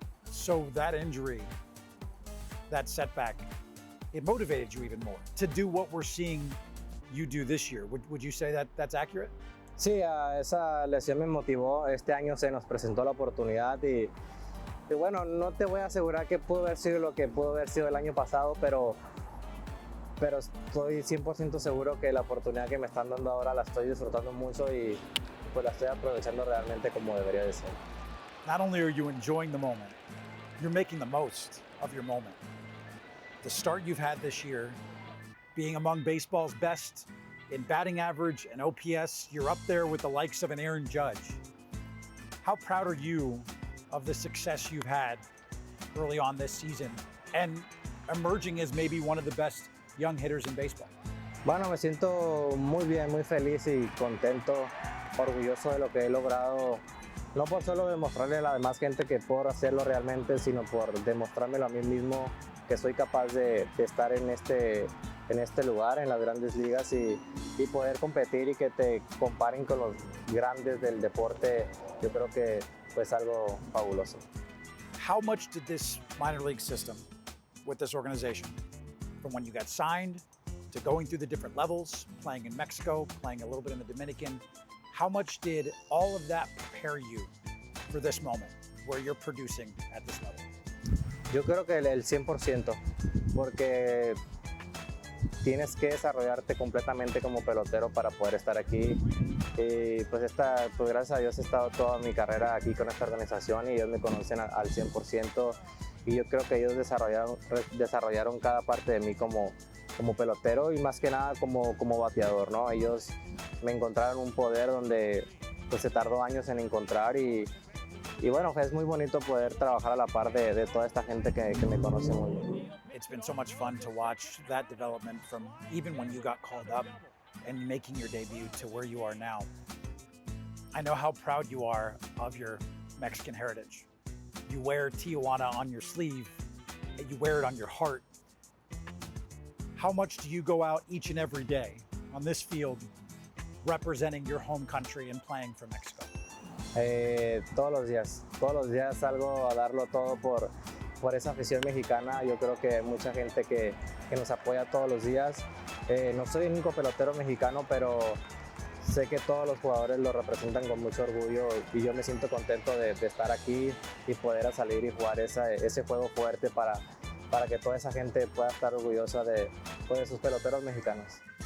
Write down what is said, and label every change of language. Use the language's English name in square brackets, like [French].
[English] So that injury, that setback, it motivated you even more to do what we're seeing you do this year. Would you say that that's accurate? [Spanish] Sí, esa lesión me motivó. Este año se nos presentó la oportunidad y bueno, no te voy a asegurar que pudo haber sido lo que pudo haber sido el año pasado, pero estoy 100% seguro que la oportunidad que me están dando ahora la estoy disfrutando mucho y pues la estoy aprovechando realmente como debería de ser. [English] Not only are you enjoying the moment, you're making the most of your moment. The start you've had this year, being among baseball's best in batting average and OPS, you're up there with the likes of an Aaron Judge. How proud are you of the success you've had early on this season and emerging as maybe one of the best young hitters in baseball? [Spanish] Bueno, me siento muy bien, muy feliz y contento, orgulloso de lo que he logrado, no por solo demostrarle a la demás gente que puedo hacerlo realmente, sino por demostrármelo a mí mismo que soy capaz de estar en este lugar, en las grandes ligas y poder competir y que te comparen con los grandes del deporte, yo creo que pues algo fabuloso. [English] How much did this minor league system with this organization, from when you got signed to going through the different levels, playing in Mexico, playing a little bit in the Dominican, how much did all of that prepare you for this moment where you're producing at this level? [Spanish] Yo creo que el 100%, porque tienes que desarrollarte completamente como pelotero para poder estar aquí. Y pues gracias a Dios he estado toda mi carrera aquí con esta organización y ellos me conocen al 100%. Y yo creo que ellos desarrollaron cada parte de mí como pelotero y más que nada como bateador, ¿no? Ellos me encontraron un poder donde pues se tardó años en encontrar y bueno, es muy bonito poder trabajar a la par de toda esta gente que me conoce muy bien. [English] It's been so much fun to watch that development from even when you got called up and making your debut to where you are now. I know how proud you are of your Mexican heritage. You wear Tijuana on your sleeve, and you wear it on your heart. How much do you go out each and every day on this field representing your home country and playing for Mexico? [Spanish] Todos los días salgo a darlo todo por esa afición mexicana. Yo creo que hay mucha gente que nos apoya todos los días. No soy el único pelotero mexicano, pero sé que todos los jugadores lo representan con mucho orgullo y yo me siento contento de estar aquí y poder salir y jugar ese juego fuerte para que toda esa gente pueda estar orgullosa de sus peloteros mexicanos.